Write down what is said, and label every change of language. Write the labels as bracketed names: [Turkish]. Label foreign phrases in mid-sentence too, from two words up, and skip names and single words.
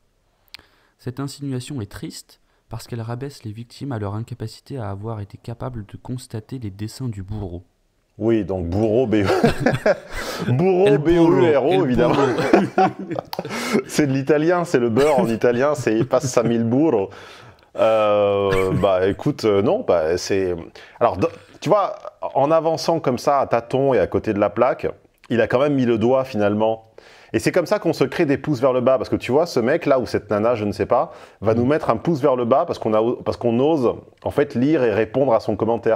[French] Cette insinuation est triste parce qu'elle rabaisse les victimes à leur incapacité à avoir été capables de constater les desseins du bourreau. Oui, donc bourreau, bourreau, [Spanish] El burro, B-O-U-R-O, el [French] évidemment. [Spanish] burro. [French] C'est de l'italien, c'est le beurre en italien, c'est [Italian] passa mil burro. [French] Bah écoute, non, bah c'est... Alors, tu vois, en avançant comme ça à tâtons et à côté de la plaque, il a quand même mis le doigt finalement. Et c'est comme ça qu'on se crée des pouces vers le bas, parce que tu vois, ce mec là, ou cette nana, je ne sais pas, va nous mettre un pouce vers le bas parce qu'on ose en fait lire et répondre à son commentaire.